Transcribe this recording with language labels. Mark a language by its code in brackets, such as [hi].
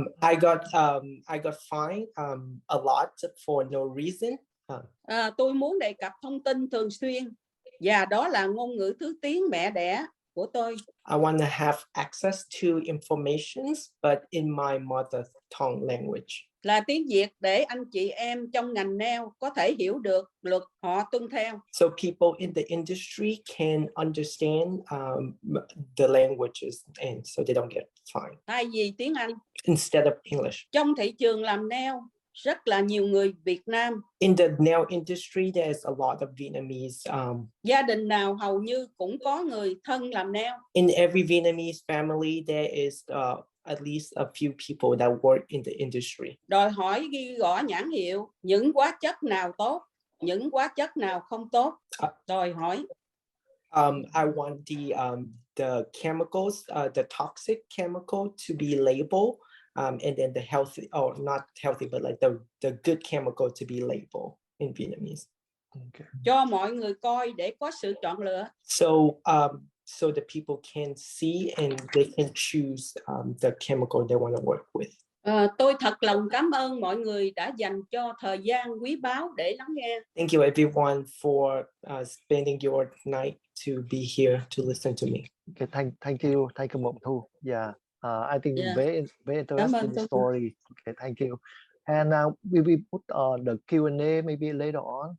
[en] I got fined a lot for no reason. [vi] Tôi muốn đề cập thông tin thường xuyên và đó là ngôn ngữ thứ tiếng mẹ đẻ của tôi. [en] I want to have access to information, but in my mother tongue language. [vi] Là tiếng Việt để anh chị em trong ngành nail có thể hiểu được luật họ tuân theo. [en] So people in the industry can understand the languages and so they don't get fined. [vi] Thay vì tiếng Anh. [en] Instead of English. [vi] Trong thị trường làm nail rất là nhiều người Việt Nam. [en] In the nail industry, there's a lot of Vietnamese. [vi] Gia đình nào hầu như cũng có người thân làm nail. [en] In every Vietnamese family, there is at least a few people that work in the industry. [vi] Đòi hỏi ghi rõ nhãn hiệu những hóa chất nào tốt, những hóa chất nào không tốt. Đòi hỏi. [en] I want the chemicals, the toxic chemical to be labeled. And then the healthy, or not healthy, but like the good chemical to be labeled in Vietnamese. Okay. [vi] Cho mọi người coi để có sự chọn lựa. [en] So the people can see and they can choose the chemical they want to work with. [vi] Tôi thật lòng cảm ơn mọi người đã dành cho thời gian quý báu để lắng nghe. [en] Thank you everyone for spending your night to be here to listen to me. Okay, thank you Mộng Thu. Yeah. I think very interesting story. Okay, thank you. And we will put the Q&A maybe later on.